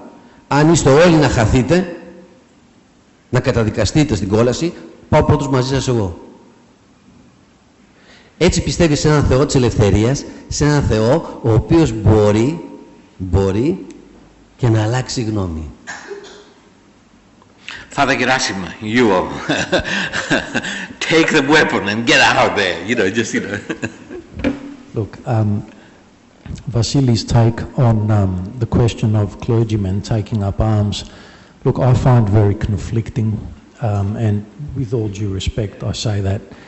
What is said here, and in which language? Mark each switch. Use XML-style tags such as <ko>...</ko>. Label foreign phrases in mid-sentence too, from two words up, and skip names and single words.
<el>Αν είστε όλοι να χαθείτε, να καταδικαστείτε στην κόλαση, πάω πρώτος μαζί σας εγώ. Έτσι πιστεύεις σε έναν Θεό της ελευθερίας, σε έναν Θεό ο οποίος μπορεί και να αλλάξει γνώμη.</el> <en>Father Gerasimos, you take the weapon and get out there, Look, Vasilis' take on the question of clergymen taking up arms, look, I find very conflicting, and with all due respect, I say that.</en>